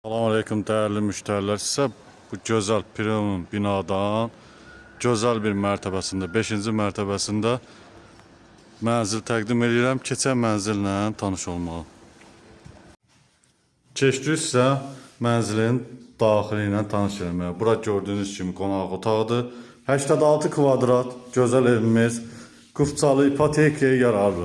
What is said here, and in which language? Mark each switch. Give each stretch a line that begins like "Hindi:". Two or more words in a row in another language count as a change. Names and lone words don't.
Turkish: Selamünaleyküm değerli müşteriler. Size bu güzel premium binadan güzel bir
Azerbaijani: mərtəbəsində, 5-ci mərtəbəsində mənzil təqdim edirəm. Keçən mənzillə tanış olmalı. Keçdik sizə mənzilin daxili ilə tanış etməyə. Bura gördüyünüz kimi qonaq otağıdır. 86 kvadrat gözəl evimiz Qufçalı ipotekaya yararlı.